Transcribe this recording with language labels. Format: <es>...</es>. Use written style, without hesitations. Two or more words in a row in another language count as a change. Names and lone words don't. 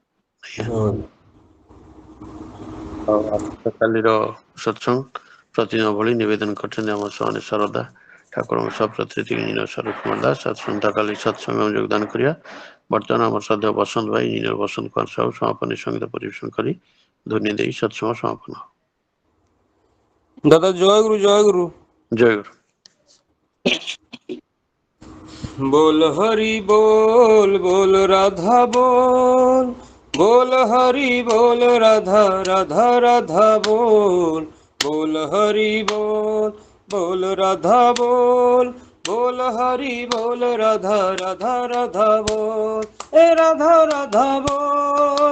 <or>କାଲିର ସତ୍ସଙ୍ଗ ପ୍ରତିଦିନ ଭଳି ନିବେଦନ କରିଛନ୍ତି ଆମ ସମାନେ ଶରଦା ଠାକୁରଙ୍କ ସହ ପ୍ରତି ସ୍ୱରୂପ କୁମାର ଦାସ ଆସନ୍ତାକାଲି ସତ୍ସଙ୍ଗ ଯୋଗଦାନ କରିବା। ବର୍ତ୍ତମାନ ଆମର ସଦ୍ୟ ବସନ୍ତ ଭାଇ ଇଞ୍ଜିନିୟର ବସନ୍ତ କୁମାର ସାହୁ ସମାପନୀ ସଙ୍ଗୀତ ପରିବେଷଣ କରି ଧ୍ୱନି ଦେଇ ସତ୍ସଙ୍ଗ ସମାପନ। ଦାଦା ଜୟ ଗୁରୁ, ଜୟ ଗୁରୁ। ଜୟ ଗୁରୁ।</or> <hi>बोल हरि बोल, बोल राधा बोल, बोल हरि बोल राधा राधा राधा बोल, बोल हरि बोल, बोल राधा बोल, बोल हरि बोल राधा राधा राधा बोल, ए राधा राधा बोल,</hi>